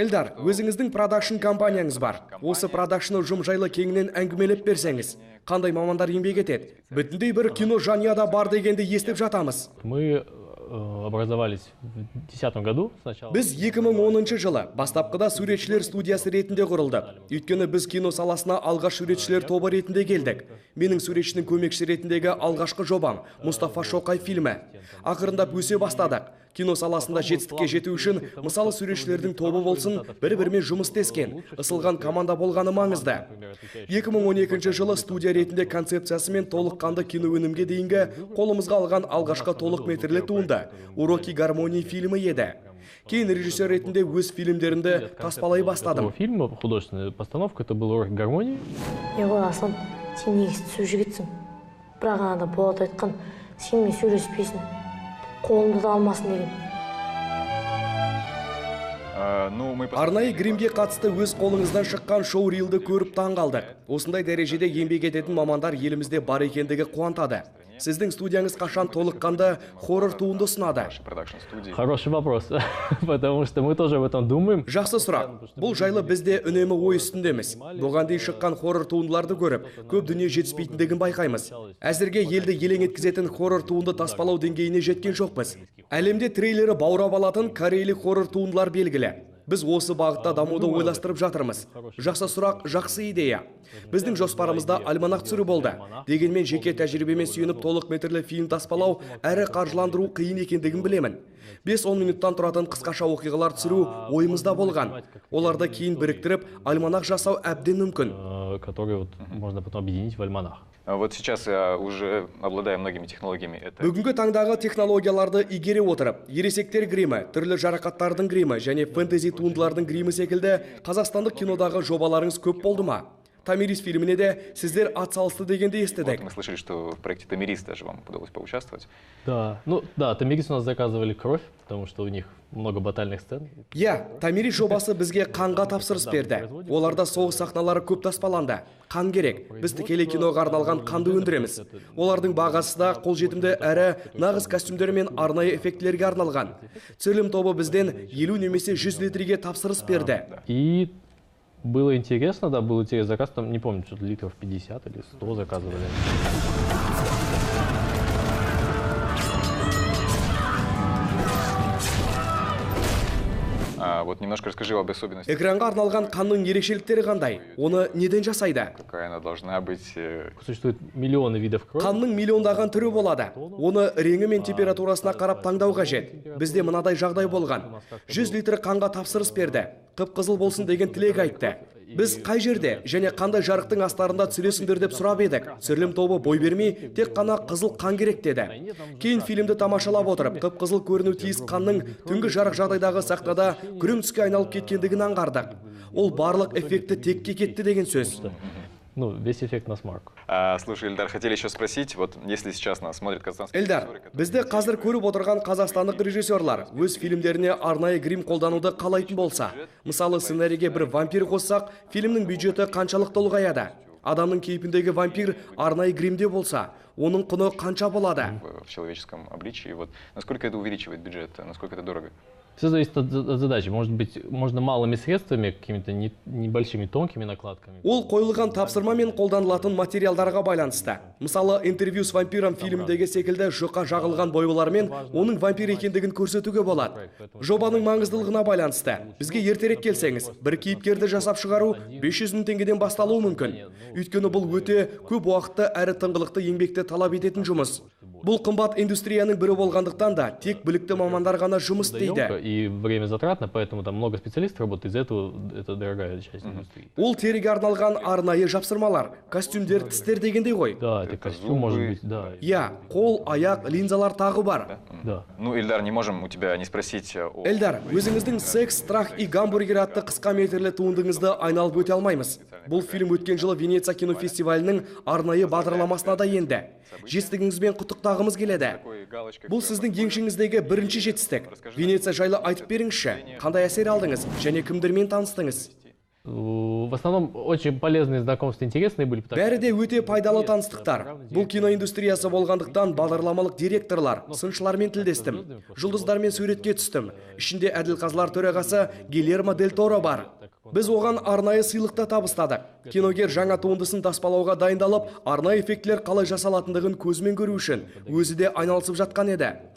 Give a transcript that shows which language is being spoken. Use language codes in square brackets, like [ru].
[kk] Эльдар, өзіңіздің продакшн компанияңыз бар. Осы продакшн ұжым жайлы кеңінен әңгімелеп берсеңіз, қандай мамандар еңбек етеді? Бүтіндей бір кино жанұяда бар дегенді естіп жатамыз. [ru] Мы образовались в 2010 году сначала. [kk] Біз 2010 жылы бастапқыда суретшілер студиясы ретінде құрылды. Өйткені біз кино саласына алғаш суретшілер тобы ретінде келдік. Менің суретшінің көмекші ретіндегі алғашқы жобам Мұстафа Шоқай фильмі. Ақырындап өсе бастадық. Кино саласында жетістікке жету үшін, мысалы суретшілердің тобы болсын, бір-бірімен жұмыс істескен, ысылған команда болғаны маңызды. 2012 жылы студия ретінде концепциясымен толыққанды кино өнімге дейінгі қолымызға алған алғашқы толық метрлі туынды «Уроки гармонии» фильмі еді. Кейін режиссер ретінде өз фильмдерінде таспалай бастадым. [ru] Фильм, художественная постановка, это был «Урок гармонии». [kk] Аслан, сен негізі түсіп жігітсің. Бірақ анада Болат айтқан, сенмен сөйлеспейсің. Қолымды да алмасын деген. Арнайы гримге қатысты өз қолыңыздан шыққан шоу-рилді көріп таңғалдық. Осындай дәрежеде еңбек ететін мамандар елімізде бар екендігі қуантады. Сіздің студияңыз қашан толыққанды хоррор туынды ұсынады? [ru] Хороший вопрос, потому что мы тоже об этом думаем. [kk] Жақсы сұрақ. Бұл жайлы бізде үнемі ой үстіндеміз. Бұған дейін шыққан хоррор туындыларды көріп, көп дүние жетіспейтіндігін байқаймыз. Әзірге елді елең еткізетін хоррор туынды таспалау деңгейіне жеткен жоқпыз. Әлемде трейлері баурап алатын корейлік хоррор туындылар белгілі. Біз осы бағытта дамуды ойластырып жатырмыз. Жақсы сұрақ, жақсы идея. Біздің жоспарымызда альманах түсіру болды. Дегенмен жеке тәжірибемен сүйеніп толық метрлі фильм таспалау әрі қаржыландыру қиын екендігін білемін. 5-10 минуттан тұратын қысқаша оқиғалар түсіру ойымызда болған. Оларды кейін біріктіріп, альманах жасау әбден мүмкін. [ru] Которые можно потом объединить в альманах. Вот сейчас я уже обладаю многими технологиями. [kk] Бүгінгі таңдағы технологияларды игере отырып, ересектер гримі, түрлі жарақаттардың гримі және фэнтези туындылардың гримі секілді қазақстандық кинодағы жобаларыңыз көп болды ма? Тамирис фильміне де сіздер атсалысты дегенде естідік. [ru] Мы слышали, что в проекте Тамирис даже вам удалось поучаствовать. Да, Тамирис у нас заказывали кровь, потому что у них много батальных сцен. [kk] Тамирис жобасы бізге қанға тапсырыс берді. Оларда соғыс сахналары көп таспаланды. Қан керек. Біз тікелей киноға арналған қанды өндіреміз. Олардың бағасы да қолжетімді әрі нағыз костюмдер мен арнайы эффектілерге арналған. Түсірілім тобы бізден 50 немесе 100 литрге тапсырыс берді. [ru] И было интересно, да, был интересный заказ, там, не помню, что-то литров 50 или 100 заказывали. Вот немножко расскажи об особенностях. [kk] Экранға арналған қанның ерекшеліктері қандай? Оны неден жасайды? [ru] Какая она должна быть? Существует миллионы видов крови. [kk] Қанның миллиондаған түрі болады. Оны реңі мен температурасына қарап таңдау қажет. Бізде мынадай жағдай болған. 100 литр қанға тапсырыс берді. Қып-қызыл болсын деген тілек айтты. Біз қай жерде және қандай жарықтың астарында түсіресіңдер деп сұрап едік. Түсірілім тобы бой бермей, тек қана қызыл қан керек деді. Кейін фильмді тамашалап отырып, қып-қызыл көріну тиіс қанның түнгі жарық жағдайдағы сахнада күрең түске айналып кеткендігін аңғардық. Ол барлық эффекті текке кетті деген сөз. [ru] Весь эффект на смарку. Слушай, Эльдар, хотели еще спросить, вот если сейчас нас смотрит казахстанский [kk] Эльдар, бізді қазір көріп отырған қазақстандық режиссерлар өз фильмдеріне арнайы грим қолдануды қалайтын болса, мысалы сценарийге бір вампир қоссақ, фильмнің бюджеті қаншалықты ұлғаяды? Адамның кейпіндегі вампир арнайы гримде болса, оның құны қанша болады? [ru] В человеческом обличии, вот насколько это увеличивает бюджет, насколько это дорого? Все зависит от задачи. Может быть, можно малыми средствами, какими-то небольшими тонкими накладками. [kk] Ол қойылған тапсырма мен қолданылатын материалдарға байланысты. Мысалы, интервью с вампиром фильмдегі секілді жұқа жағылған бойылармен оның вампир екендігін көрсетуге болады. Жобаның маңыздылығына байланысты. Бізге ертерек келсеңіз, бір кейіпкерді жасап шығару 500 мың теңгеден басталуы мүмкін. Өйткені бұл өте көп уақытты әрі тыңғылықты еңбекті талап ететін жұмыс. Бұл қымбат индустрияның бірі болғандықтан да тек білікті мамандар ғана жұмыс істейді. [ru] И время затратно, поэтому там много специалистов работает, из-за этого это дорогая часть индустрии. [kk] Ол тереге арналған арнайы жапсырмалар, костюмдер, тістер дегендей ғой. [ru] Да, это костюм может быть, да. [kk] Я, қол, аяқ, линзалар тағы бар. [ru] Да. Ну, Эльдар, не можем у тебя не спросить о... [kk] Эльдар, өзіңіздің «Секс, страх и гамбургер» атты қысқа метрлі туындыңызды айналып өте алмаймыз. Бұл фильм өткен жылы Венеция кинофестивалінің арнайы бағдарламасына да енді. Жетістігіңізбен құттықтағымыз келеді. Бұл сіздің еншіңіздегі бірінші жетістік. Венеция жайлы айтып беріңізші. Қандай әсер алдыңыз және кімдермен таныстыңыз? [ru] В основном очень полезные знакомства, интересные были. [kk] Бәрі де өте пайдалы таныстықтар. Бұл киноиндустриясы болғандықтан бағдарламалық директорлар, сыншылармен тілдестім. Жұлдыздармен суретке түстім. Ішінде әділқазылар төрағасы Гильермо дель Торо бар. Біз оған арнайы сыйлықты табыстадық. Киногер жаңа туындысын таспалауға дайындалып, арнайы эффектлер қалай жасалатындығын көзімен көру үшін өзі де айналысып жатқан еді.